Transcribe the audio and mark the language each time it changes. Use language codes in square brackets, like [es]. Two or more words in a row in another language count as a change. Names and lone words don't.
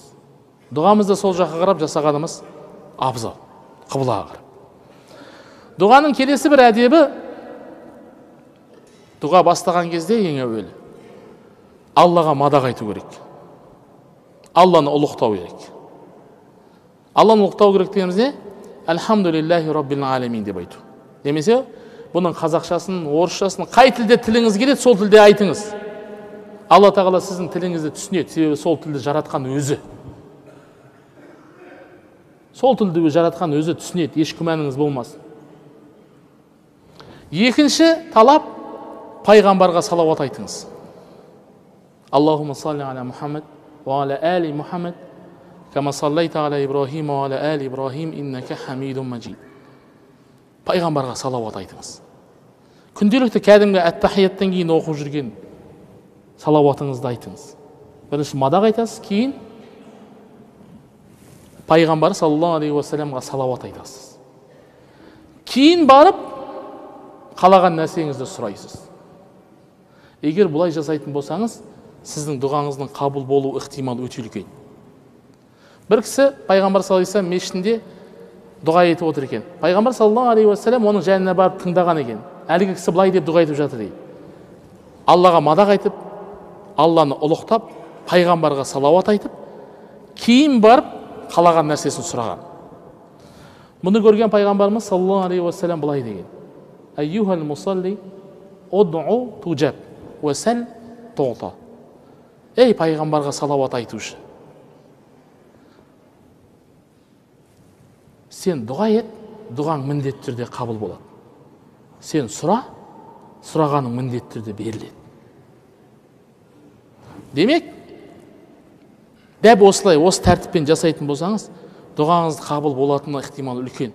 [kk] Дұғамызды сол жаққа қарап жасағанымыз абзал, құблаға қарап. Дұғаның келесі бір әдебі, дұға бастаған кезде ең әуелі Аллаға мадақ айту керек. Алланы ұлықтау керек. Алланы ұлықтау керек дегеніміз не? [ar] الحمد لله رب العالمين [kk] деп айту. Немесе бұның қазақшасын, орысшасын, қай тілде тіліңіз келеді, сол тілде айтыңыз. Алла тағала сіздің тіліңізді түсінеді, себебі сол тілді жаратқан өзі. Сол тілді жаратқан өзі түсінеді, еш күмәніңіз болмасын. Екінші талап, пайғамбарға салауат айтыңыз. [ar] اللهم صل على محمد وعلى آل محمد كما صليت على إبراهيم وعلى آل إبراهيم إنك حميد مجيد. [kk] Пайғамбарға салауат айтыңыз. Күнделікті кәдімгі әттахияттан кейін оқып жүрген салауатыңызды айтыңыз. Бірінші мадақ айтасыз, кейін пайғамбар [ar] صلى الله عليه وسلم [kk] салауат айтасыз. Кейін барып қалаған нәрсеңізді сұрайсыз. Егер бұлай жасайтын болсаңыз, сіздің дұғаңыздың қабыл болу ықтимал өте үлкен. Бір кісі пайғамбар [ar] صلى الله عليه وسلم [kk] мешітінде дұға етіп отыр екен. Пайғамбар [ar] صلى الله عليه وسلم [kk] оның жанына барып тыңдаған екен. Әлгі кісі былай деп дұға етіп жатыр дейді. Аллаға мадақ айтып, Алланы ұлықтап, пайғамбарға салауат айтып, кейін барып қалаған нәрсесін сұраған. Мұны көрген пайғамбарымыз [ar] صلى الله عليه وسلم [kk] былай деген: [ar] أيها المصلي ادع تجب وسل تعط. [kk] Ей пайғамбарға салауат айтушы, сен дұға ет, дұғаң міндетті түрде қабыл болады. Сен сұра, сұрағаның міндетті түрде беріледі. Демек, дәп осылай, осы тәртіппен жасайтын болсаңыз, дұғаңыз қабыл болатыны ықтимал үлкен.